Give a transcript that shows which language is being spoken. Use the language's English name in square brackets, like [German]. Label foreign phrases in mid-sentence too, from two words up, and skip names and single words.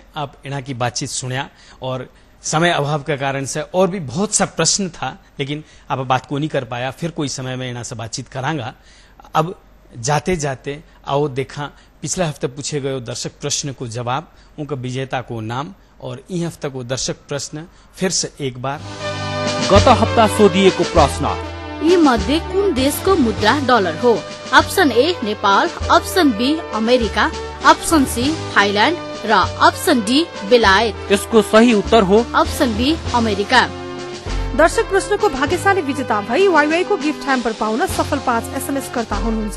[Hindi] आप इन्हा की बातचीत सुनिया, और समय अभाव के कारण से और भी बहुत सा प्रश्न था, लेकिन आप बात को नहीं कर पाया। फिर कोई समय में इन्हा से बातचीत करांगा। अब जाते जाते आओ देखा पिछले हफ्ते पूछे गए दर्शक प्रश्न को जवाब, उनका विजेता को नाम, और यह हफ्ता को दर्शक प्रश्न फिर से एक बार। [Nepali] गत हप्ता सोधिएको प्रश्न, यी मध्ये कुन देशको मुद्रा डलर हो? [English] option A [Nepali] नेपाल, [English] option B [Nepali] अमेरिका, [English] option C [Nepali] थाइल्याण्ड र [English] option D [Nepali] बेलायत। यसको सही उत्तर हो [English] option B [Nepali] अमेरिका। दर्शक प्रश्नको भाग्यशाली विजेता भई वाईवाई को [English] gift hamper [Nepali] पाउन सफल 5 SMS कर्ता हुनुहुन्छ।